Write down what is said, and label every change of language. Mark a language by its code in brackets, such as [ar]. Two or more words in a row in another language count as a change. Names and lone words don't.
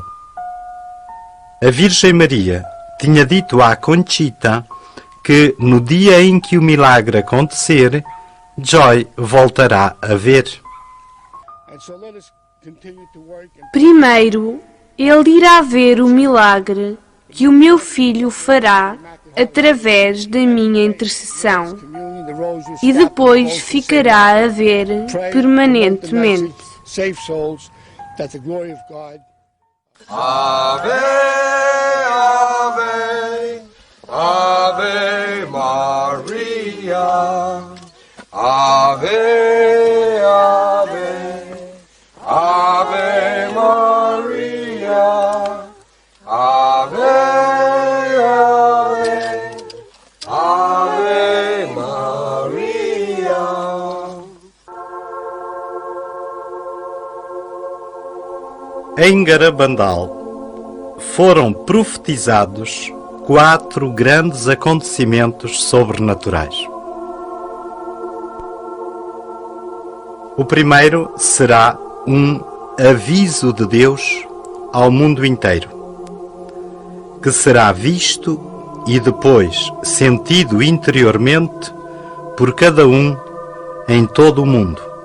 [pt] A Virgem Maria tinha dito à Conchita que no dia em que o milagre acontecer, Joy voltará a ver. Primeiro, ele irá ver o milagre que o meu filho fará através da minha intercessão e depois ficará a ver permanentemente. [la] Ave, Ave, Ave Maria, Ave, Ave, Ave Maria, Ave, Ave, Ave Maria. [pt] Em Garabandal foram profetizados 4 grandes acontecimentos sobrenaturais. O primeiro será um aviso de Deus ao mundo inteiro, que será visto e depois sentido interiormente por cada um em todo o mundo.